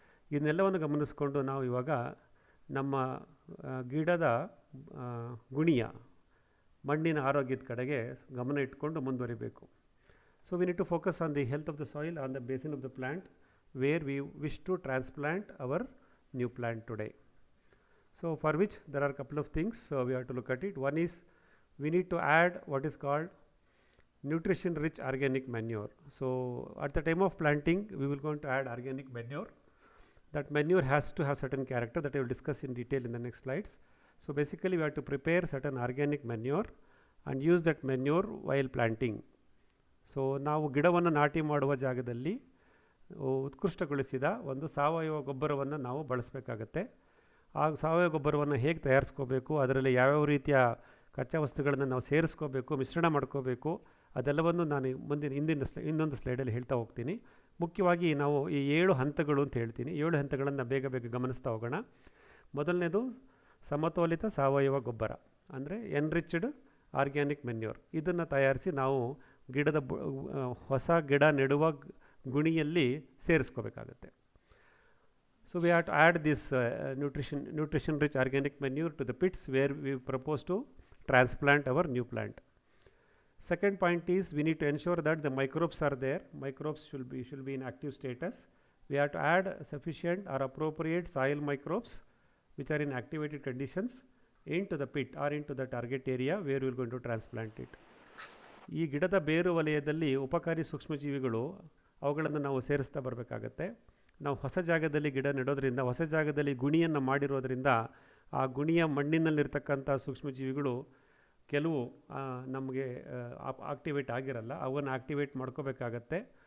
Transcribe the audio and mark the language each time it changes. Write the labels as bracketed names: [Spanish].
[Kannada] ಇದನ್ನೆಲ್ಲವನ್ನು ಗಮನಿಸ್ಕೊಂಡು ನಾವು ಇವಾಗ ನಮ್ಮ ಗಿಡದ ಗುಣಿಯ ಮಣ್ಣಿನ ಆರೋಗ್ಯದ ಕಡೆಗೆ ಗಮನ ಇಟ್ಕೊಂಡು ಮುಂದುವರಿಬೇಕು. [English] So we need to focus on the health of the soil on the basin of the plant where we wish to transplant our new plant today. So for which there are a couple of things we have to look at it. One is we need to add what is called nutrition rich organic manure. So at the time of planting we will going to add organic manure. That manure has to have certain character that I will discuss in detail in the next slides. So basically we have to prepare certain organic manure and use that manure while planting. [Kannada] So ನಾವು ಗಿಡವನ್ನು ನಾಟಿ ಮಾಡುವ ಜಾಗದಲ್ಲಿ ಉತ್ಕೃಷ್ಟಗೊಳಿಸಿದ ಒಂದು ಸಾವಯವ ಗೊಬ್ಬರವನ್ನು ನಾವು ಬಳಸಬೇಕಾಗತ್ತೆ. ಆ ಸಾವಯವ ಗೊಬ್ಬರವನ್ನು ಹೇಗೆ ತಯಾರಿಸ್ಕೋಬೇಕು, ಅದರಲ್ಲಿ ಯಾವ್ಯಾವ ರೀತಿಯ ಕಚ್ಚಾ ವಸ್ತುಗಳನ್ನು ನಾವು ಸೇರಿಸ್ಕೋಬೇಕು, ಮಿಶ್ರಣ ಮಾಡ್ಕೋಬೇಕು, ಅದೆಲ್ಲವನ್ನು ನಾನು ಇನ್ನೊಂದು ಸ್ಲೈಡಲ್ಲಿ ಹೇಳ್ತಾ ಹೋಗ್ತೀನಿ. ಮುಖ್ಯವಾಗಿ ನಾವು ಈ 7 ಹಂತಗಳು ಅಂತ ಹೇಳ್ತೀನಿ. 7 ಹಂತಗಳನ್ನು ಬೇಗ ಗಮನಿಸ್ತಾ ಹೋಗೋಣ. ಮೊದಲನೇದು ಸಮತೋಲಿತ ಸಾವಯವ ಗೊಬ್ಬರ, ಅಂದರೆ [English] Enriched organic manure. [Kannada] ಇದನ್ನು ತಯಾರಿಸಿ ನಾವು ಗಿಡದ ಹೊಸ ಗಿಡ ನೆಡುವ ಗುಣಿಯಲ್ಲಿ ಸೇರಿಸ್ಕೋಬೇಕಾಗತ್ತೆ. [English] So we have to add this nutrition rich organic manure to the pits where we propose to transplant our new plant. Second point is we need to ensure that the microbes are there. Microbes should be in active status. We have to add sufficient or appropriate soil microbes which are in activated conditions into the pit or into the target area where we are going to transplant it. [Kannada] ಈ ಗಿಡದ ಬೇರು ವಲಯದಲ್ಲಿ ಉಪಕಾರಿ ಸೂಕ್ಷ್ಮಜೀವಿಗಳು ಅವುಗಳನ್ನು ನಾವು ಸೇರಿಸ್ತಾ ಬರಬೇಕಾಗತ್ತೆ. ನಾವು ಹೊಸ ಜಾಗದಲ್ಲಿ ಗಿಡ ನೆಡೋದ್ರಿಂದ, ಹೊಸ ಜಾಗದಲ್ಲಿ ಗುಣಿಯನ್ನು ಮಾಡಿರೋದ್ರಿಂದ ಆ ಗುಣಿಯ ಮಣ್ಣಿನಲ್ಲಿರ್ತಕ್ಕಂಥ ಸೂಕ್ಷ್ಮಜೀವಿಗಳು ಕೆಲವು ನಮಗೆ ಆಕ್ಟಿವೇಟ್ ಆಗಿರಲ್ಲ, ಅವನ್ನು ಆಕ್ಟಿವೇಟ್ ಮಾಡ್ಕೋಬೇಕಾಗತ್ತೆ.